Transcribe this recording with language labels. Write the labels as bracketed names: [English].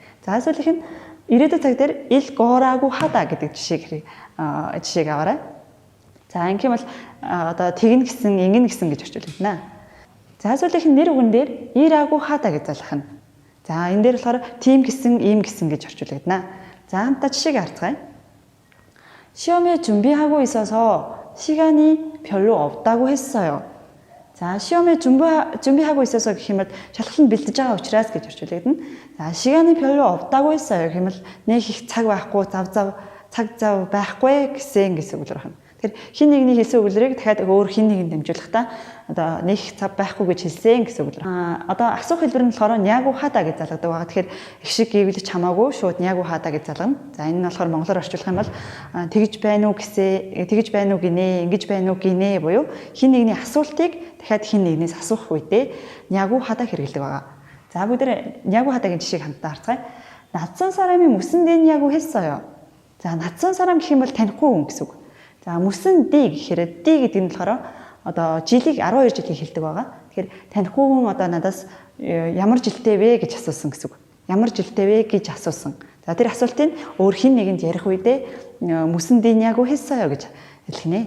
[Mongolian] За сүүлийнх нь ирээдүйн цаг дээр ил гоораагүй хадаа гэдэг жишээг аваарай. За ингэх юм бол одоо тэгнэ гэсэн, ингэнэ гэсэн гэж орчуулагдана. За сүүлийнх нь нэр үгэн дээр ираагүй хадаа гэж залгах нь. За энэ дээр болохоор тийм гэсэн, ийм гэсэн гэж орчуулагдана. За хамтдаа жишээг харцгаая. [Korean] 시험에 준비하고 있어서 시간이 별로 없다고 했어요. 자, 시험에 준비하고 있어서 그러면 [Mongolian] шалгалт бэлдэж байгаа учраас гэж орчуулагдана. [Korean] За, 시간이 별로 없다고 했어요. 그러면 [Mongolian] нэг их цаг байхгүй, цаг зав байхгүй гэсэн үг байна. Тэгэхээр хин нэгний хэлсэн үгэлрийг дахиад өөр хин нэгэнд дамжуулахдаа одоо нэг цаг байхгүй гэж хэлсэн гэсэн үг байна. Одоо асуух хэлбэр нь болохоор нягу хадаа гэж залгадаг байгаа. Тэгэхээр их шиг гэвлэж хамаагүй шууд нягу хадаа гэж залгана. За энэ нь болохоор монголоор орчуулах юм бол тэгж байна уу гэсэн, тэгж байна уу гинэ, ингэж байна уу гинэ буюу хин нэгний асуултыг дахиад хин нэгнээс асуух үедээ нягу хадаа хэрэглэдэг байгаа. За бүгд нягу хадаагийн жишээг хамтдаа харцгаая. [Korean] 낯선 사람이 무슨 데냐고 했어요. 자, 낯선 사람 [Mongolian] гэх юм бол танихгүй хүн гэсэн үг. За [Korean] 무슨 띠 [Mongolian] гэхээр 띠 гэдэг нь болохоор одоо жилиг 12 жилийг хэлдэг байгаа. Тэгэхээр танихгүй хүн одоо надаас ямар жилтэй вэ гэж асуусан гэсэн үг. Ямар жилтэй вэ гэж асуусан. За тэр асуултыг өөр хин нэгэнд ярих үедээ [Korean] 무슨 데냐고 했어요 [Mongolian] гэж хэлнэ.